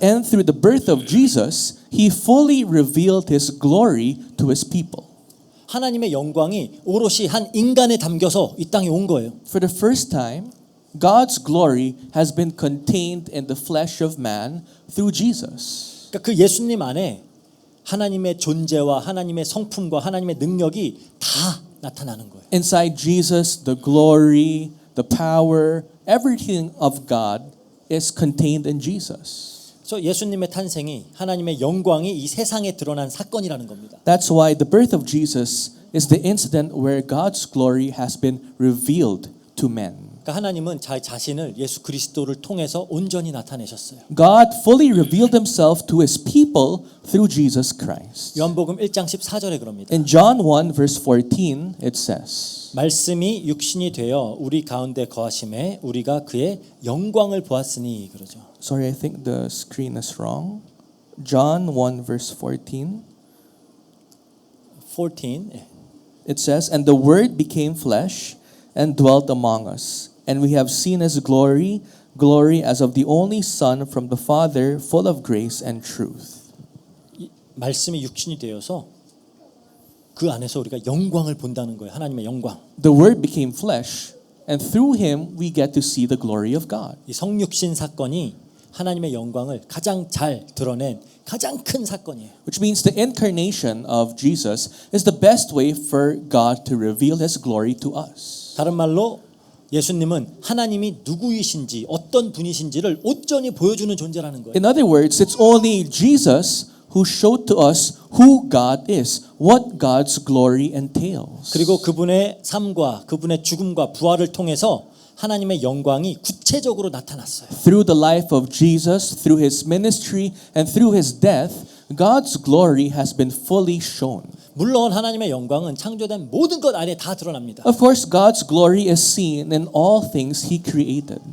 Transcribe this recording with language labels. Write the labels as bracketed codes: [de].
[en] And through the birth of Jesus, he fully revealed his glory to his people. [ko] 하나님의 영광이 오롯이 한 인간에 담겨서 이 땅에 온 거예요. [en] For the first time, God's glory has been contained in the flesh of man through Jesus. [ko] 그러니까 그 예수님 안에 하나님의 존재와 하나님의 성품과 하나님의 능력이 다 나타나는 거예요. [en] Inside Jesus, the glory, the power, everything of God is contained in Jesus. [ko] 그래서 예수님의 탄생이 하나님의 영광이 이 세상에 드러난 사건이라는 겁니다. [en] That's why the birth of Jesus is the incident where God's glory has been revealed to men. [ko] 그러니까 하나님은 자신을 예수 그리스도를 통해서 온전히 나타내셨어요. [en] God fully revealed himself to his people through Jesus Christ. [ko] 요한복음 1장 14절에 그럽니다. [en] In John 1 verse 14 it says, [ko] 말씀이 육신이 되어 우리 가운데 거하심에 우리가 그의 영광을 보았으니 그러죠. [en] sorry, I think the screen is wrong. John 1 verse 14. [ko] 14. 예. [en] It says, and the word became flesh and dwelt among us, and we have seen his glory, glory as of the only Son from the Father, full of grace and truth. [ko] 말씀이 육신이 되어서 그 안에서 우리가 영광을 본다는 거예요. 하나님의 영광. [en] The word became flesh, and through him we get to see the glory of God. [ko] 이 성육신 사건이 하나님의 영광을 가장 잘 드러낸 가장 큰 사건이에요. [en] Which means the incarnation of Jesus is the best way for God to reveal his glory to us. [ko] 다른 말로 예수님은 하나님이 누구이신지 어떤 분이신지를 온전히 보여주는 존재라는 거예요. [en] In other words, it's only Jesus who showed to us who God is, what God's glory entails. [ko] 그리고 그분의 삶과 그분의 죽음과 부활을 통해서 하나님의 영광이 구체적으로 나타났어요. [en] Through the life of Jesus, through his ministry, and through his death, God's glory has been fully shown. [ko] 물론 하나님의 영광은 창조된 모든 것 안에 다 드러납니다. [en] Of course, God's glory is seen in all things he created.